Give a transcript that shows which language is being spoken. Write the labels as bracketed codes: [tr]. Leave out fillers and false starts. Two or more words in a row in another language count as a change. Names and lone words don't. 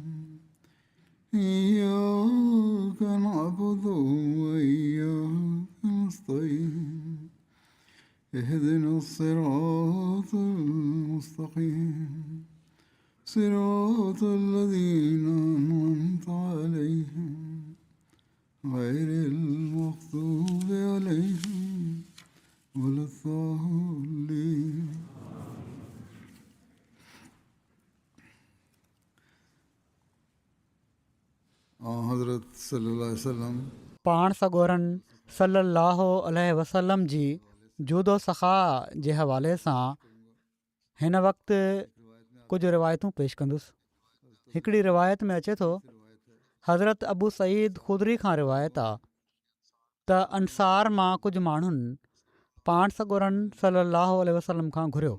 [ar] إياك نعبد وإياك نستعين اهدنا الصراط المستقيم صراط الذين أنعمت عليهم غير المغضوب عليهم ولا الضالين. حضرت صلی اللہ علیہ وسلم [sd] पाण सॻोरनि [ar] صلى الله عليه وسلم [sd] जी जूदो सख़ा जे हवाले सां हिन वक़्तु कुझु रिवायतूं पेश कंदुसि. हिकिड़ी रिवायत में अचे थो, हज़रत अबू सईद ख़ुदरी खां रिवायत आहे त अंसार मां कुझु माण्हुनि पाण सॻोरनि [ar] صلى الله عليه وسلم [sd] खां घुरियो.